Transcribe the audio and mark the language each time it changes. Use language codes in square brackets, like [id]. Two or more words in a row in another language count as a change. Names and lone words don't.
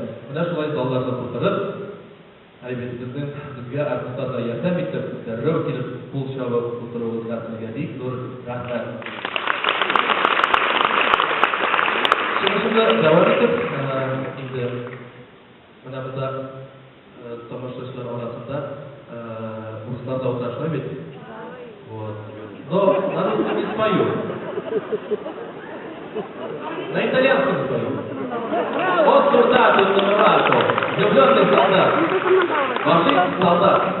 [uz] Mana shulay zallarda o'tirib, bizga artistlarga yordam etib, darrov kelib pul shavab o'tirganingizga bek zo'r rahmat. Shunda davom etib, endi mana bizda tomoshabinlar orasida ruslarda o'tirishmaydi. [ru] Вот. Но на русском не спою. На итальянском спою. Вот солдат из Номерако, влюбленный солдат, машист солдат.